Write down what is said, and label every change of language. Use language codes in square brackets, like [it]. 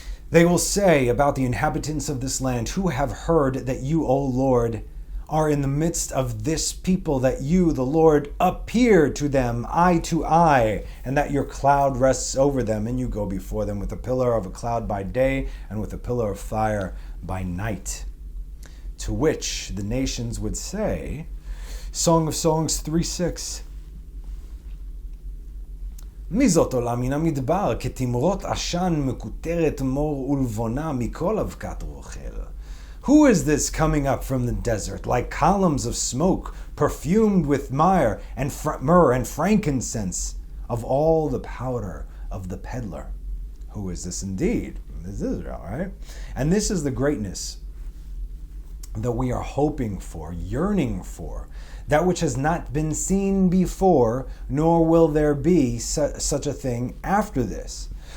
[en] They will say about the inhabitants of this land, who have heard that you, O Lord, are in the midst of this people, that you, the Lord, appear to them eye to eye, and that your cloud rests over them, and you go before them with a pillar of a cloud by day and with a pillar of fire by night. To which the nations would say, Song of Songs 3:6, [he] מי זאת עולה מן המדבר כתמרות עשן מקוטרת מור ולבונה מכל אבקת רוכל. [en] Who is this coming up from the desert, like columns of smoke, perfumed with myrrh and frankincense, of all the powder of the peddler? Who is this indeed? This is Israel, right? And this is the greatness that we are hoping for, yearning for, that which has not been seen before, nor will there be such a thing after this.